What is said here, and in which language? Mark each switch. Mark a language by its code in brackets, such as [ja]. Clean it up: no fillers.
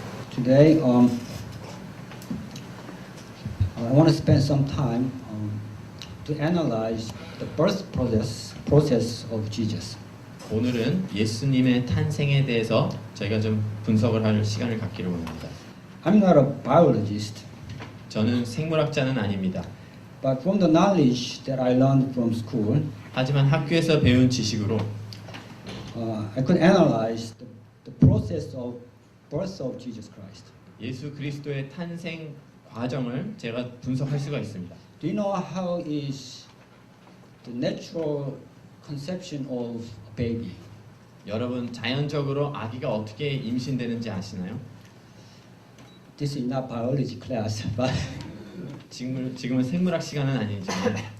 [en] Today, I want to spend some time to analyze the birth process of Jesus. [ko] 오늘은 예수님의 탄생에 대해서 저희가 좀 분석을 할 시간을 갖기로 합니다. [en] I'm not a biologist, [ko] 저는 생물학자는 아닙니다. [en] but from the knowledge that I learned from school, [ko] 하지만 학교에서 배운 지식으로 [en] I could analyze the process of birth of Jesus Christ. [ko] 예수 그리스도의 탄생 과정을 제가 분석할 수가 있습니다. [en] Do you know how is the natural conception of a baby? [ko] 여러분 자연적으로 아기가 어떻게 임신되는지 아시나요? [en] This is not biology class, but [ko] 지금은 생물학 시간은 아니지만